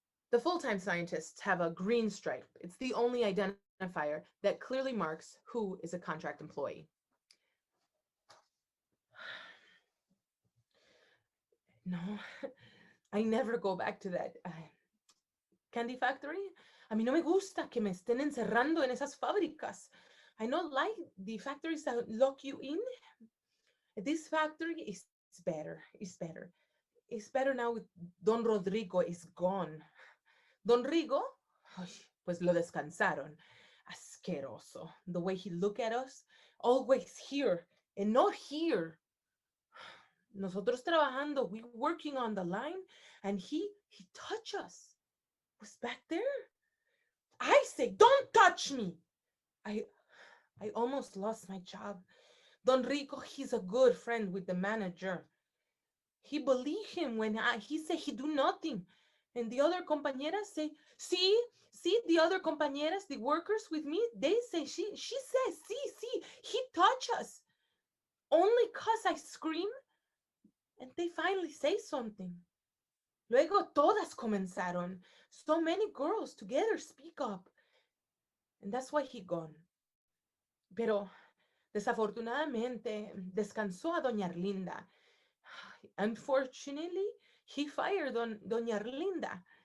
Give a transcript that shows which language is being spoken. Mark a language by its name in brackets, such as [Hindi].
[English] The full-time scientists have a green stripe. It's the only identifier that clearly marks who is a contract employee. No, I never go back to that candy factory. [Spanish] A mí no me gusta que me estén encerrando en esas fábricas. [English] I don't like the factories that lock you in. This factory is better. It's better. It's better now with Don Rodrigo is gone. [Spanish] Don Rigo, pues lo descansaron. Asqueroso. [English] The way he look at us, always here and not here. [Spanish] Nosotros trabajando, [English] we working on the line, and he touch us. Was back there. I say, don't touch me. I almost lost my job. Don Rico, he's a good friend with the manager. He believe him when he say he do nothing. And the other compañeras say, see, the other compañeras, the workers with me, they say, she says, see, he touch us. Only cause I scream, and they finally say something. [Spanish] Luego todas comenzaron. [English] So many girls together speak up. And that's why he gone. [Spanish] Pero desafortunadamente descansó a Doña Arlinda. [English] Unfortunately, he fired Doña Arlinda.